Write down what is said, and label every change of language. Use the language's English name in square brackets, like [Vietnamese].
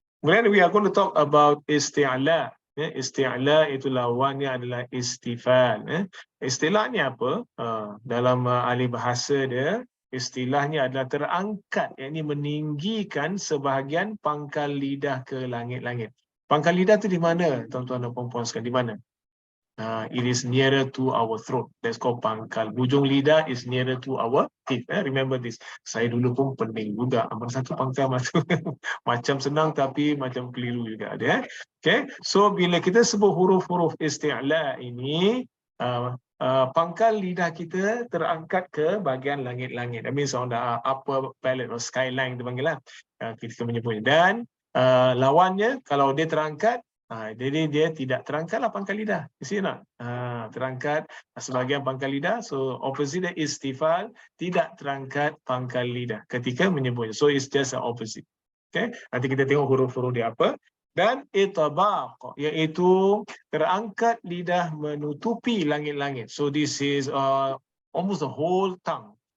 [Malay] Kemudian [English] we are going to talk about isti'la. [Malay] Isti'la itu lawannya adalah istifal. Istilah ni apa? Dalam ahli bahasa dia, istilahnya adalah terangkat, yakni meninggikan sebahagian pangkal lidah ke langit-langit. Pangkal lidah tu di mana, tuan-tuan dan puan-puan sekalian? Di mana? [English] It is nearer to our throat. That's called pangkal. Hujung lidah is nearer to our teeth. Remember this. [Malay] Saya dulu pun pening juga. Mana satu pangkal macam macam senang tapi macam keliru juga ada. Okay. So bila kita sebut huruf-huruf isti'la ini, pangkal lidah kita terangkat ke bahagian langit-langit. [English] That means on the upper palate or skyline [Malay] kita panggil lah. Kita menyebutnya. Dan lawannya kalau dia terangkat, jadi dia tidak terangkatlah pangkal lidah. [English] You see [Malay] tak? Terangkat sebahagian pangkal lidah. [English] So opposite [Malay] dia istifal, tidak terangkat pangkal lidah ketika menyebutnya. [English] So it's just the opposite. Okay? [Malay] Nanti kita tengok huruf-huruf dia apa. Dan itabaq, iaitu terangkat lidah menutupi langit-langit. [English] So this is almost the whole tongue.